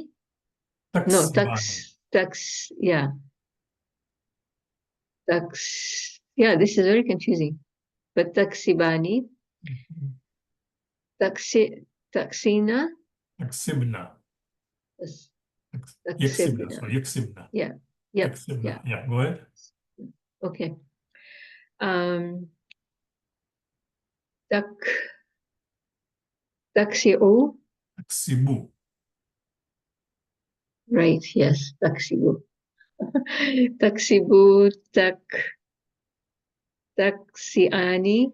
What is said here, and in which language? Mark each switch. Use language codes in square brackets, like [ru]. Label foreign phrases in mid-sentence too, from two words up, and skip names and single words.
[en] No, yeah. This is very confusing. [ar] But تكسبان تكسبن. تكسبن يكسبن. Taksibna. So yaksibna. [en] Yeah. Yep. [ar] Yaksibna. [en] Yeah. Yeah, go ahead. [ar] Okay. Taksi'u. Taksibu. [en] Right, yes, taksibu. [ar] تكسبوا تكسبان.